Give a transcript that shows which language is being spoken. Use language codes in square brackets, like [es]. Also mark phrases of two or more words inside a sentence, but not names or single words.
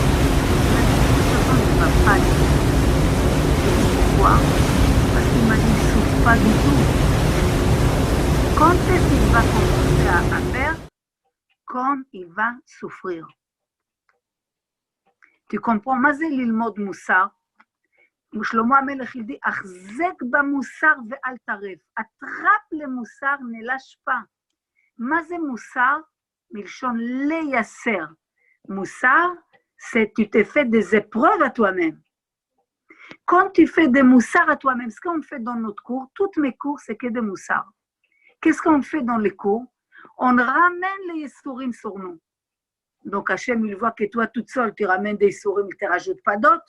[fr] Mais de toute façon, il ne va pas aider. Je dis pourquoi? Parce qu'il m'a dit, il ne souffre pas du tout. Quand est-ce qu'il va commencer à faire? Quand il va souffrir. Tu comprends? [he] מה זה ללמוד מוסר? שלמה המלך [fr] il dit, [he] החזק במוסר ואל תרף. attrape le מוסר, ne lâche pas. מה זה מוסר? מלשון לייסר. מוסר, [fr] c'est tu te fais des épreuves à toi-même. Quand tu fais des moussards à toi-même, ce qu'on fait dans notre cours, toutes mes cours, c'est que des moussards. Qu'est-ce qu'on fait dans les cours? On ramène les yesourim sur nous. Donc Hachem, il voit que toi, toute seule, tu ramènes des yesourim, il ne te rajoute pas d'autres.